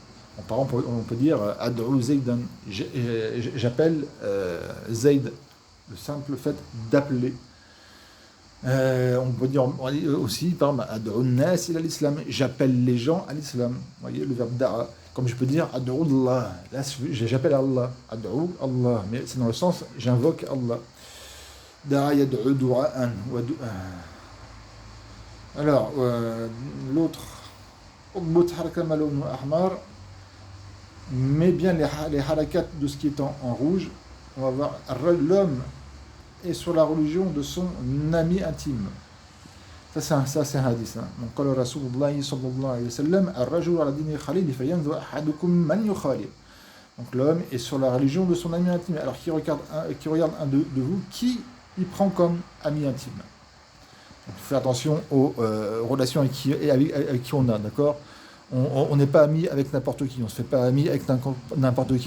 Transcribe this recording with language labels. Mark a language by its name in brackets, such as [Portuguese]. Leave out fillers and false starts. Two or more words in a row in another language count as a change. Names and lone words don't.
[French] Par exemple, on peut dire [Arabic] أدعو زيدا, [French] j'appelle Zayd, le simple fait d'appeler. On peut dire aussi, par exemple, l'islam, j'appelle les gens à l'islam. Vous voyez, le verbe da'a. Comme je peux dire, [Arabic] أدعو الله, [French] là, j'appelle Allah. [Arabic] أدعو الله, [French] mais c'est dans le sens, j'invoque Allah. [Arabic] دعا يدعو دعاء. [French] Alors, l'autre, [Arabic] أضبط حركة ما لون أحمر, [French] met bien les harakat de ce qui est en rouge. On va voir l'homme et sur la religion de son ami intime. Ça c'est un hadith. Donc, [Arabic] قال رسول الله صلى الله عليه وسلم الرجل على دين خليله فينظر أحدكم من يخالف. [French] Donc l'homme est sur la religion de son ami intime. Alors qui regarde un de vous, qui il prend comme ami intime. Donc, il faut faire attention aux relations avec qui on a, d'accord. On n'est pas ami avec n'importe qui, on ne se fait pas ami avec n'importe qui.